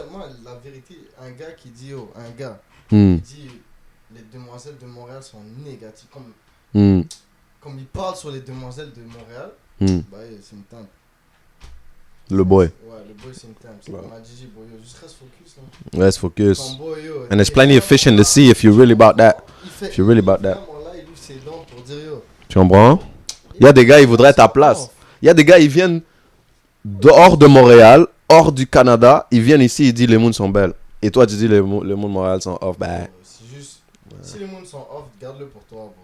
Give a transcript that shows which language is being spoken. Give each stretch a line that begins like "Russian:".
French: Moi, la vérité, un gars qui dit, un gars Hmm, qui dit les demoiselles de Montréal sont négatives, hmm, comme il parle sur les demoiselles de Montréal, hmm. bah c'est une teinte. Le boy. Ouais, le boy c'est une teinte. C'est Ouais. comme a dit, boy, yo, juste reste focus là.
English: Let's focus.
French: Ton boy, yo,
English: And there's plenty of fish in the sea if you're really about that. If you're really about that.
French: Vraiment, là, il ouvre ses dents pour dire, yo. Tu comprends? Il y a des gars, ils voudraient ta place. Il y a des gars, ils viennent dehors de Montréal, hors du Canada. Ils viennent ici, ils disent les mondes sont belles. Et toi, tu dis les mondes de Montréal sont off. Ben, C'est juste, si les mondes sont off, garde-le pour toi, bro.